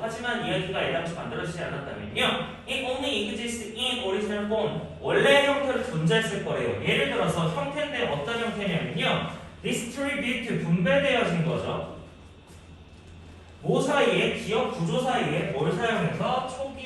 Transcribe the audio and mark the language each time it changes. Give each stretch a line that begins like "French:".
Korean: 하지만 이야기가 애당초 만들어지지 않았다면요.
English: It only exists in original form.
Korean: 원래 형태로 존재했을 거예요. 예를 들어서 형태인데 어떤 형태냐면요. Distribute, 분배되어진 거죠. 뭐 사이에? 기억 구조 사이에 뭘 사용해서?